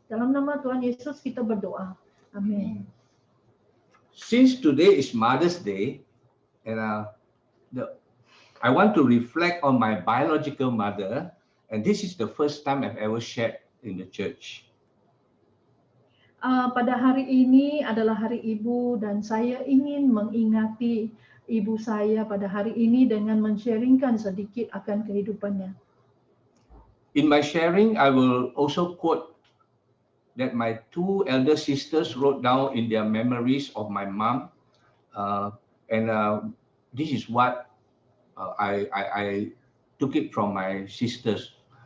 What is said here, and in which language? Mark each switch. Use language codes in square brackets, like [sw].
[ms] Dalam nama Tuhan Yesus kita berdoa. Amin. [en] Since today is Mother's Day, and I want to reflect on my biological mother, and this is the first time I've ever shared in the church. [ms] Pada hari ini adalah Hari Ibu dan saya ingin mengingati ibu saya pada hari ini dengan men-sharingkan sedikit akan kehidupannya. [en] In my sharing, I will also quote that my two elder sisters wrote down in their memories of my mom, and this is what I took it from my sisters.